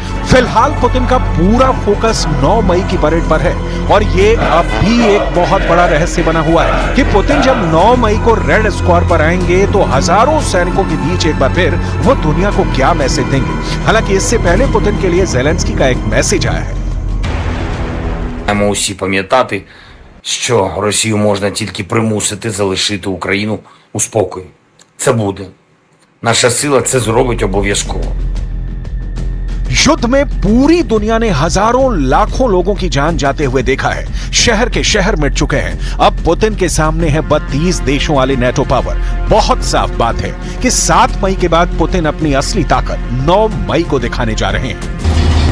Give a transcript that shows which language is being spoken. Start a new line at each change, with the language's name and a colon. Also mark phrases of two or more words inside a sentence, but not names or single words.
Hindi: फिलहाल पुतिन का पूरा फोकस 9 मई की परेड पर है और ये अब भी एक बहुत बड़ा रहस्य बना हुआ है कि पुतिन जब 9 मई को रेड स्क्वायर पर आएंगे तो हजारों सैनिकों के बीच एक बार फिर वो दुनिया को क्या मैसेज देंगे। हालांकि इससे पहले पुतिन के लिए ज़ेलेंस्की का एक मैसेज आया है।
Ukrainian: Маємо усі пам'ятати, що Росію можна тільки примусити залишити Україну у спокої. Це буде. Наша сила це зробить обов'язково.
Hindi: युद्ध में पूरी दुनिया ने हजारों लाखों लोगों की जान जाते हुए देखा है। शहर के शहर मिट चुके हैं। अब पुतिन के सामने है 32 देशों वाली नाटो पावर। बहुत साफ बात है कि 7 मई के बाद पुतिन अपनी असली ताकत 9 मई को दिखाने जा रहे हैं।